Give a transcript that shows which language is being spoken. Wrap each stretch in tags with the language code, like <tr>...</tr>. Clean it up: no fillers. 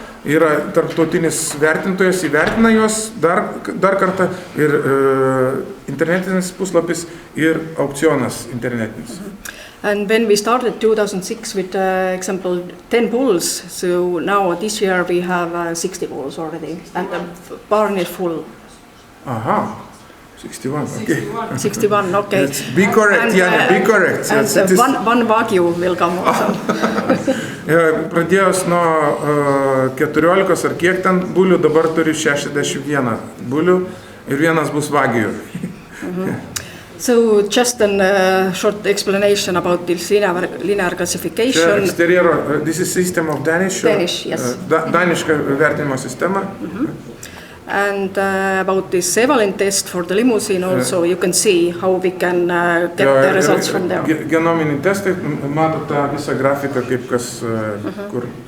<lt>Yra tarptautinis vertintojas, įvertina juos dar kartą ir internetinis puslapis ir aukcionas internetinis.</lt> <en>And when we started 2006 with example 10 bulls, so now this year we have 60 bulls already, and the barn is full. Aha. 61, okay. 61, okay. Be correct, Jana, be correct. And one Wagyu will come also.</en> <lt>Pradėjus nuo 14 ar kiek ten bulių, dabar turi 61 bulių ir vienas bus Wagyu.</lt> <en>So just a short explanation about this linear classification. This is system of Danish. Danish, yes.</en> <lt>Daniška vertinimo sistema.</lt> <en>And about this Evalin test for the limousine also, you can see how we can get the results from there.</en> <lt>Genominiai testai, matot tą visą grafiką, kaip kas kur.</lt>